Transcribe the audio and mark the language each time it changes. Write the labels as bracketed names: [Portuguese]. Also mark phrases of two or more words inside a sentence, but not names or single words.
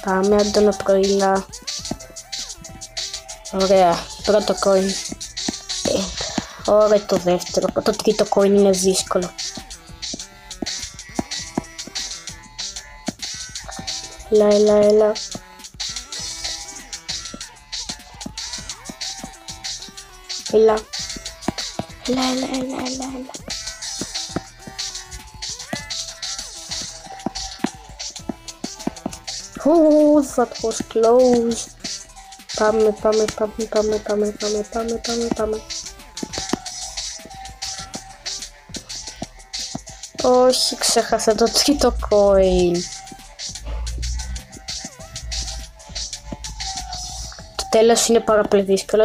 [Greek] Πάμε, Αντώνο πρωίλα. Ωραία, πρώτο coin. Ωραία, το δεύτερο. Το τρίτο coin είναι δύσκολο. Έλα. [English] Oh, that was close. [Greek] Πάμε. Όχι, ξέχασα το τρίτο coin. Το τέλος είναι πάρα πολύ δύσκολο.